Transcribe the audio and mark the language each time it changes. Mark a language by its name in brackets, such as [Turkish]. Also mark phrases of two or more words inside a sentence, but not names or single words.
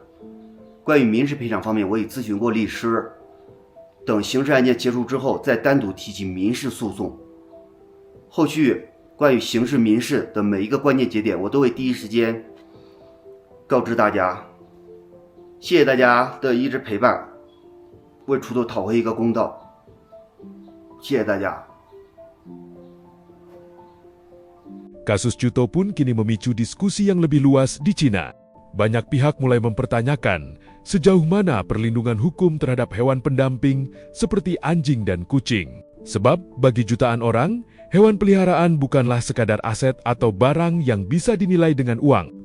[Chinese] 关于民事赔偿方面，我已咨询过律师，等刑事案件结束之后再单独提起民事诉讼。后续关于刑事民事的每一个关键节点，我都会第一时间告知大家。谢谢大家的一直陪伴，为锄头讨回一个公道。谢谢大家。 [Indonesian] Kasus Chuto pun kini memicu diskusi yang lebih luas di Cina. Banyak pihak mulai mempertanyakan sejauh mana perlindungan hukum terhadap hewan pendamping seperti anjing dan kucing. Sebab bagi jutaan orang, hewan peliharaan bukanlah sekadar aset atau barang yang bisa dinilai dengan uang.